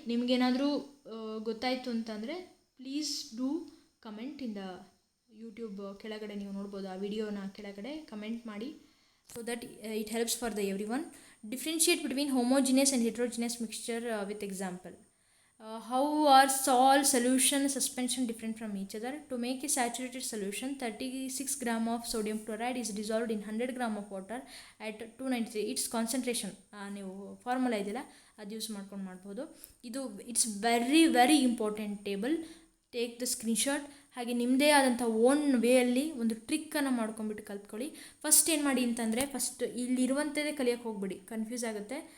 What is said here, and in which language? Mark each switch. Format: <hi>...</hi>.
<kn>ನಿಮಗೇನಾದರೂ ಗೊತ್ತಾಯಿತು ಅಂತಂದರೆ</kn> <en>please do comment in the YouTube</en> <kn>ಕೆಳಗಡೆ ನೀವು ನೋಡ್ಬೋದು, ಆ ವಿಡಿಯೋನ ಕೆಳಗಡೆ ಕಮೆಂಟ್ ಮಾಡಿ.</kn> <en>So that it helps for the every one. Differentiate between homogeneous and heterogeneous mixture with example. How are salt, solution, suspension different from each other? To make a saturated solution, 36 gram of sodium chloride is dissolved in 100 gram of water at 293. It's concentration</en> <kn>ನೀವು formula ಇದೆಯಲ್ಲ ಅದು use ಮಾಡ್ಕೊಂಡು ಮಾಡ್ಬೋದು.</kn> <en>ಇದು it's very very important table. Take the screenshot.</en> <kn>ಹಾಗೆ ನಿಮ್ಮದೇ ಆದಂಥ own ವೇಯಲ್ಲಿ ಒಂದು ಟ್ರಿಕ್ಕನ್ನು ಮಾಡ್ಕೊಂಬಿಟ್ಟು ಕಲ್ತ್ಕೊಳ್ಳಿ. ಫಸ್ಟ್ ಏನು ಮಾಡಿ ಅಂತಂದರೆ, ಫಸ್ಟ್ ಇಲ್ಲಿರುವಂಥದ್ದೇ ಕಲಿಯೋಕ್ಕೆ ಹೋಗ್ಬಿಡಿ, ಕನ್ಫ್ಯೂಸ್ ಆಗುತ್ತೆ.</kn>